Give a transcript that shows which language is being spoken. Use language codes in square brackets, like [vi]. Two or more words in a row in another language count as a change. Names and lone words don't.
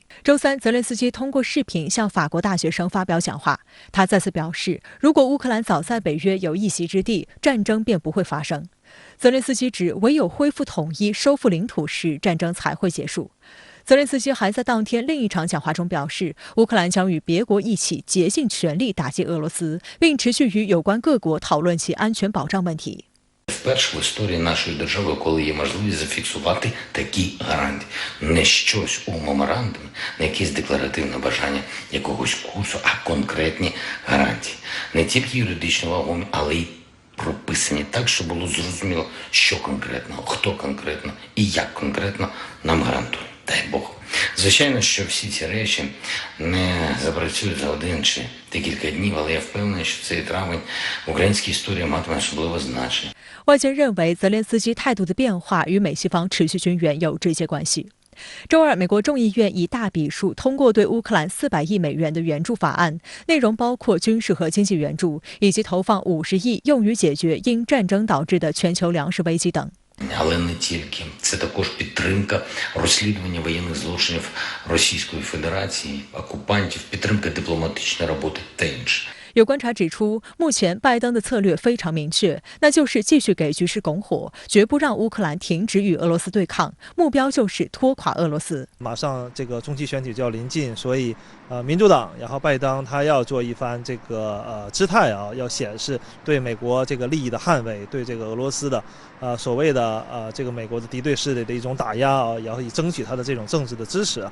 [zh] 周三，泽连斯基通过视频向法国大学生发表讲话，他再次表示，如果乌克兰早在北约有一席之地，战争便不会发生。泽连斯基指，唯有恢复统一、收复领土时，战争才会结束。泽连斯基还在当天另一场讲话中表示，乌克兰将与别国一起竭尽全力打击俄罗斯，并持续与有关各国讨论其安全保障问题。 [uk] Вперше в історії нашої держави, коли є можливість зафіксувати такі гарантії. Не щось у меморандумі, не якесь декларативне бажання якогось курсу, а конкретні гарантії. Не тільки юридично вагомі, але й прописані так, щоб було зрозуміло, що конкретно, хто конкретно і як конкретно нам гарантує. Дай Бог. Звичайно, що всі ці речі не запрацюють за один чи декілька днів, але я впевнений, що цей травень в українській історії матиме особливе значення. [zh] 外界认为，泽连斯基态度的变化与美西方持续军援有直接关系。周二，美国众议院以大比数通过对乌克兰400亿美元的援助法案，内容包括军事和经济援助，以及投放50亿用于解决因战争导致的全球粮食危机等。 [uk] Але не тільки. Це також підтримка розслідування воєнних злочинів Російської Федерації, окупантів, підтримка дипломатичної роботи та інше. [zh] 有观察指出，目前拜登的策略非常明确，那就是继续给局势拱火，绝不让乌克兰停止与俄罗斯对抗，目标就是拖垮俄罗斯。马上这个中期选举就要临近，所以民主党，然后拜登他要做一番这个姿态啊，要显示对美国这个利益的捍卫，对这个俄罗斯的所谓的这个美国的敌对势力的一种打压啊，然后以争取他的这种政治的支持。